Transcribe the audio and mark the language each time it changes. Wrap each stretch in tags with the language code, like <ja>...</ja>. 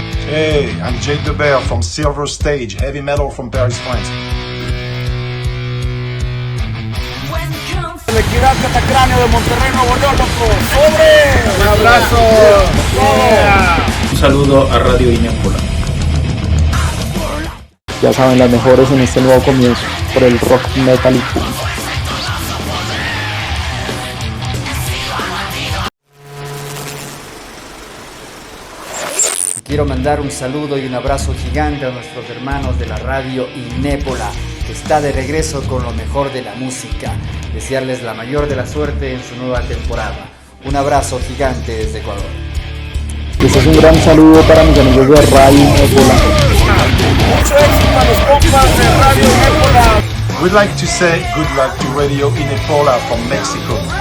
<en>Hey, I'm Jayd the Bear from Sylverstage, heavy metal from Paris, France.</en> <es>El Equidad Catacráneo de Monterrey, Nuevo León, loco. ¡Sobre! ¡Un abrazo!</es> <en>Yeah.</en> <es>Un saludo a Radio Inépola. Ya saben, las mejores en este nuevo comienzo por el rock, metal y punk. Quiero mandar un saludo y un abrazo gigante a nuestros hermanos de la radio Inépola, que está de regreso con lo mejor de la música. Desearles la mayor de la suerte en su nueva temporada. Un abrazo gigante desde Ecuador. Este es un gran saludo para mis amigos de Radio Inépola. Mucho éxito a los compas de Radio Inépola.</es> <en>We'd like to say good luck to Radio Inépola from Mexico.</en>